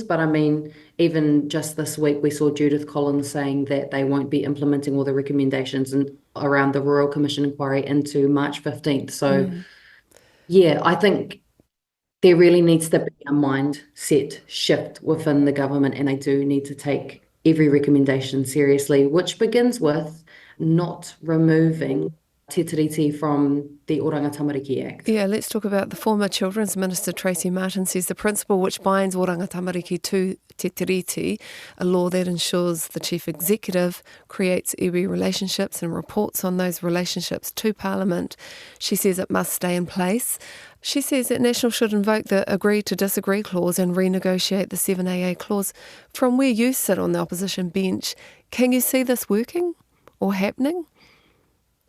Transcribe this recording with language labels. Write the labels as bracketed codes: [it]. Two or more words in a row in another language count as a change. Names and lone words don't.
[en] But I mean, even just this week, we saw Judith Collins saying that they won't be implementing all the recommendations around the Royal Commission inquiry into March 15th. So, yeah, I think there really needs to be a mindset shift within the government, and they do need to take every recommendation seriously, which begins with not removing [mi] te tiriti [en] from the Oranga Tamariki Act. Yeah, let's talk about the former Children's Minister Tracy Martin says the principle which binds Oranga Tamariki to [mi] te tiriti, [en] a law that ensures the Chief Executive creates iwi relationships and reports on those relationships to Parliament. She says it must stay in place. She says that National should invoke the agree to disagree clause and renegotiate the 7AA clause. From where you sit on the opposition bench, can you see this working or happening?